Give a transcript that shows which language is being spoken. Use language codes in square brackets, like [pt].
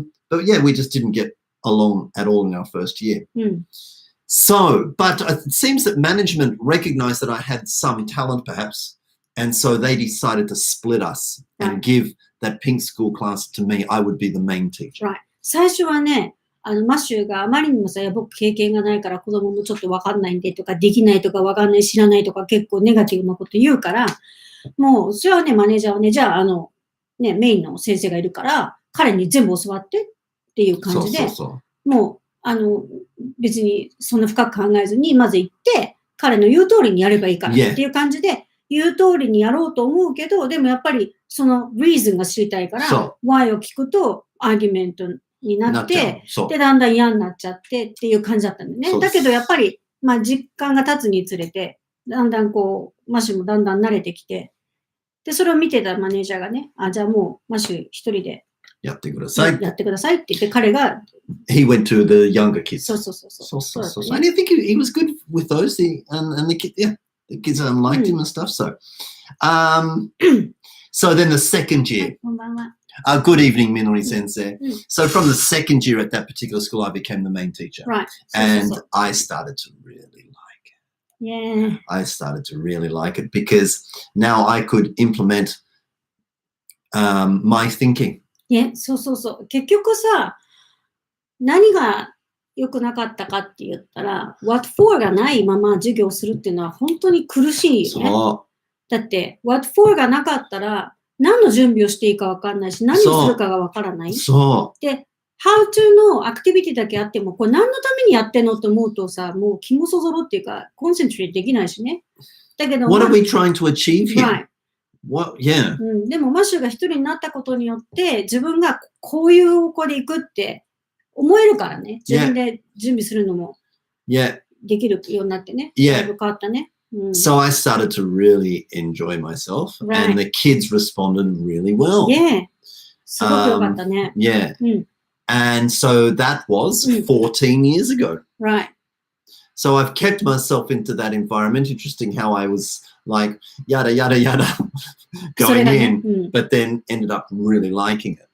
[en] But yeah, we just didn't get along at all in our first year. So, but it seems that management recognized that I had some talent perhaps. And so they decided to split us and give that pink school class to me. I would be the main teacher. Right. [ja] 最初はね、マシューがあまりにもさ、僕経験がないから子供もちょっとわかんないんでとか、できないとかわかんない、知らないとか結構ネガティブなこと言うから、もう、それはね、マネージャーはね、じゃあ、メインの先生がいるから、彼に全部教わってっていう感じで、もう、別にそんな深く考えずに、まず行って、彼の言う通りにやればいいからっていう感じで、言う通りにやろうと思うけど、でもやっぱりその reason が知りたいから、why を聞くと、アーギュメントになって、で、だんだん嫌になっちゃってっていう感じだったんだよね。だけどやっぱり、まあ実感が経つにつれて、だんだんこう、マシュもだんだん慣れてきて、で、それを見てたマネージャーがね、じゃあもうマシュ一人でやってください。やってくださいって言って、彼が、 [en] He went to the younger kids. [ja] そう。 [en] And I think he was good with those. And the kids, the kids liked him and stuff. So then the second year. [ja] こんばんは。 [en] Good evening, Minori Sensei. So from the second year at that particular school, I became the main teacher. Right. And I started to really like it. Yeah. I started to really like it because now I could implement my thinking. [ja] そう。結局さ、何が良くなかったかって言ったら、what for がないまま授業するっていうのは本当に苦しいよね。だって、what for がなかったら、何の準備をしていいか分かんないし、何をするかが分からない。で、how to のアクティビティだけあっても、これ何のためにやってんのって思うとさ、もう気もそぞろっていうか、コンセントレートできないしね。だけど、 [en] What are we trying to achieve here? Right. What? Yeah. [ja] でも、マシュが一人になったことによって、自分がこういう方向で行くって思えるからね。自分で準備するのもできるようになってね。だいぶ変わったね。 [en] So I started to really enjoy myself, and the kids responded really well. [ja] Yeah. すごく良かったね。 [en] Yeah. And so that was 14 years ago. Right. So I've kept myself into that environment. Interesting how I was like, yada, yada, yada, going in, but then ended up really liking it.